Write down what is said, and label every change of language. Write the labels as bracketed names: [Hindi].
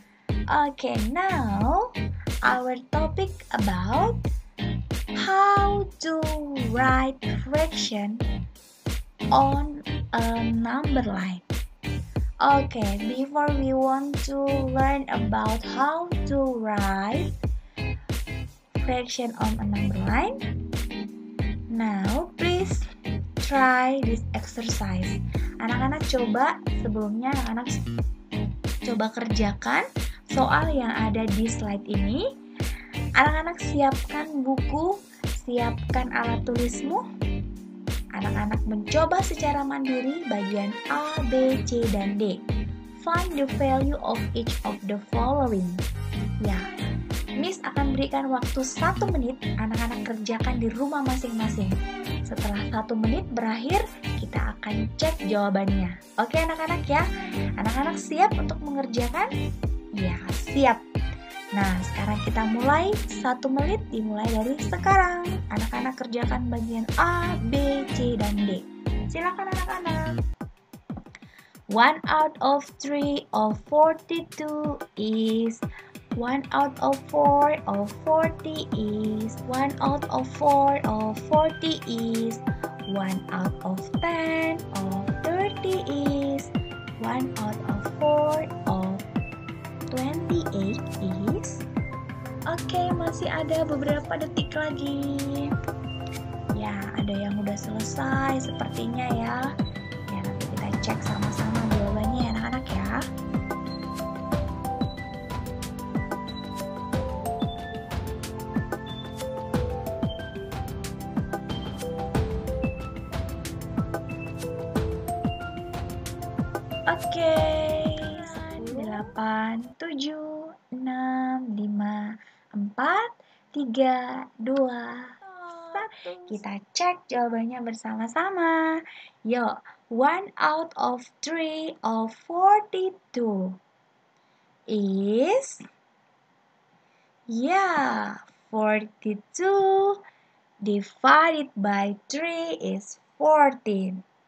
[English] Okay, now our topic about how to write fraction on a number line. Okay, before we want to learn about how to write fraction on a number line, now please try this exercise. [Indonesian] Anak-anak coba sebelumnya anak-anak coba kerjakan soal yang ada di slide ini. Anak-anak siapkan buku, siapkan alat tulismu. Anak-anak mencoba secara mandiri bagian A, B, C, dan D. [English] Find the value of each of the following. [Indonesian] Ya, Miss akan berikan waktu 1 menit, anak-anak kerjakan di rumah masing-masing. Setelah 1 menit berakhir, kita akan cek jawabannya. Oke anak-anak ya? Anak-anak siap untuk mengerjakan? Ya, siap. Nah, sekarang kita mulai. 1 menit dimulai dari sekarang. Anak-anak kerjakan bagian A, B, C, dan D. Silakan anak-anak. [English] 1 out of 3 of 42 is 1 out of 4 of 40 is 1 out of 4 of 40 is 1 out of 10 of 30 is 1 out of 4 of 28 is. [Indonesian] Oke, masih ada beberapa detik lagi. Ya, ada yang udah selesai sepertinya ya. Ya, nanti kita cek sama-sama jawabannya ya anak-anak ya. Oke, 8, 7, 6, 5, 4, 3, 2, 1. Kita cek jawabannya bersama-sama. [English] Yuk, 1 out of 3 of 42 is, ya, 42 divided by 3 is 14.